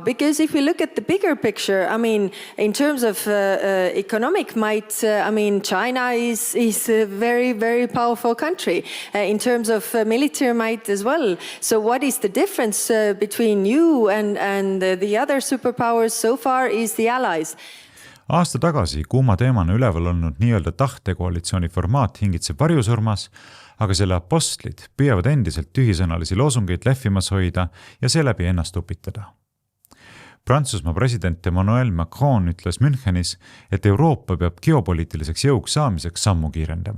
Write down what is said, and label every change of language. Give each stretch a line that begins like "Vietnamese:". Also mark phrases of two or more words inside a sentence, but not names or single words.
English: Because if we look at the bigger picture, in terms of economic might, China is a very, very powerful country. In terms of military might as well. So what is the difference between you and the other superpowers so far is the allies.
Estonian: Aasta tagasi kuuma teemana üleval olnud nii-öelda tahtekoalitsiooni formaat hingitseb varjusurmas, aga selle apostlid püüavad endiselt tühisõnalisi loosungeid lehvimas hoida ja seeläbi ennast upitada. Prantsusmaa president Emmanuel Macron ütles Münchenis, et Euroopa peab geopoliitiliseks jõuks saamiseks sammu kiirendama.